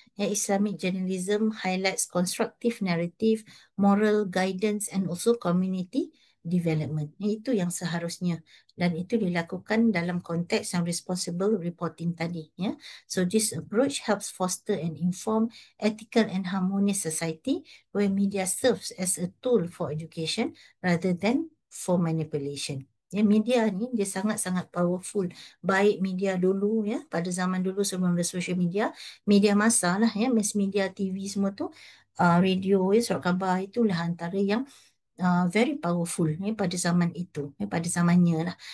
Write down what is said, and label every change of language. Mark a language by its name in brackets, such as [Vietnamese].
[English] Ya, Islamic journalism highlights constructive narrative, moral guidance and also community development. [Malay] Itu yang seharusnya, dan itu dilakukan dalam konteks yang [English] responsible reporting [Malay] tadi, ya. [English] So this approach helps foster and inform ethical and harmonious society where media serves as a tool for education rather than for manipulation. [Malay] Ya, media ni dia sangat-sangat powerful. Baik media dulu, ya, pada zaman dulu sebelum ada social media, media massa lah, ya, mass media, TV semua tu, radio, ya, surat khabar, itulah antara yang [English] very powerful, [Malay] ya, pada zaman itu, ya, pada zamannya lah.